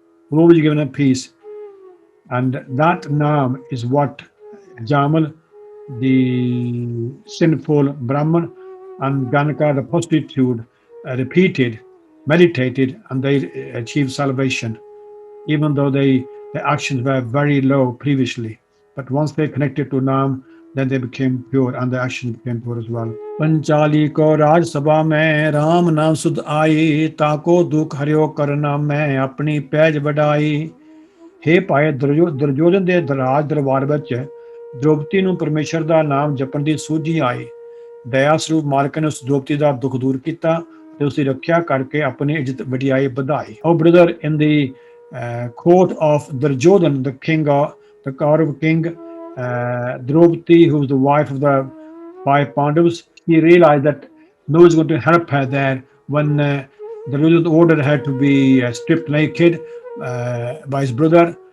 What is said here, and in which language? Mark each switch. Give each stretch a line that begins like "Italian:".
English: always giving a peace, and that name is what Jamal, the sinful Brahman, and Ganaka, the prostitute, repeated, meditated, and they achieved salvation, even though their actions were very low previously. But once they connected to Nam, then they became pure and the actions became pure as well।
Hindi: Panchali को राज सभा में राम नाम सुध आई, ताको दुख हरियो करना मैं अपनी पैज बढ़ाई। हे भाई, दुर्योधन
Punjabi: ਦੇ ਰਾਜ ਦਰਬਾਰ ਵਿੱਚ द्रौपदी ਨੂੰ ਪਰਮੇਸ਼ਰ ਦਾ ਨਾਮ ਜਪਣ ਦੀ ਸੂਝੀ ਆਈ। ਦਇਆ ਸਰੂਪ ਮਾਲਕ ਨੇ ਉਸ द्रौपदी ਦਾ ਦੁੱਖ ਦੂਰ ਕੀਤਾ ਤੇ ਉਸ ਦੀ ਰੱਖਿਆ ਕਰਕੇ ਆਪਣੀ ਇੱਜ਼ਤ ਵਡਿਆਈ ਵਧਾਈ।
English: Oh brother, in the court of Duryodhan, the king of the Kaurav king, Draupadi, who was the wife of the five Pandavas, he realized that no one is going to help her there when Duryodhan ordered her to be stripped naked by his brother.